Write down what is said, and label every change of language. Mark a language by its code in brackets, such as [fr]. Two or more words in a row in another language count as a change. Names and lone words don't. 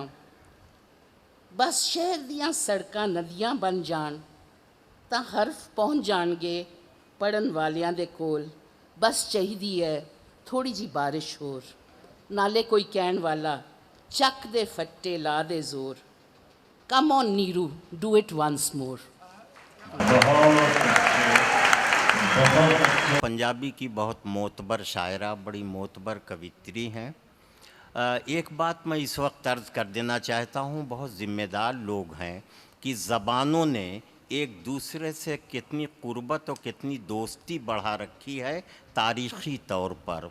[pa] ਬਸ ਸ਼ਹਿਰ ਦੀਆਂ ਸੜਕਾਂ ਨਦੀਆਂ ਬਣ ਜਾਣ ਤਾਂ ਹਰਫ਼ ਪਹੁੰਚ ਜਾਣਗੇ ਪੜ੍ਹਨ ਵਾਲਿਆਂ ਦੇ ਕੋਲ। ਬਸ ਚਾਹੀਦੀ ਹੈ ਥੋੜ੍ਹੀ ਜਿਹੀ ਬਾਰਿਸ਼ ਹੋਰ, ਨਾਲੇ ਕੋਈ ਕਹਿਣ ਵਾਲਾ ਚੱਕ ਦੇ ਫੱਟੇ ਲਾ ਦੇ ਜ਼ੋਰ। [en] Come on Neeru, do it once more. [ur] پنجابی کی بہت معتبر شاعرہ، بڑی معتبر کوتری ہیں. ایک بات میں اس وقت عرض کر دینا چاہتا ہوں، بہت ذمہ دار لوگ ہیں کہ زبانوں نے ایک دوسرے سے کتنی قربت اور کتنی دوستی بڑھا رکھی ہے تاریخی طور پر.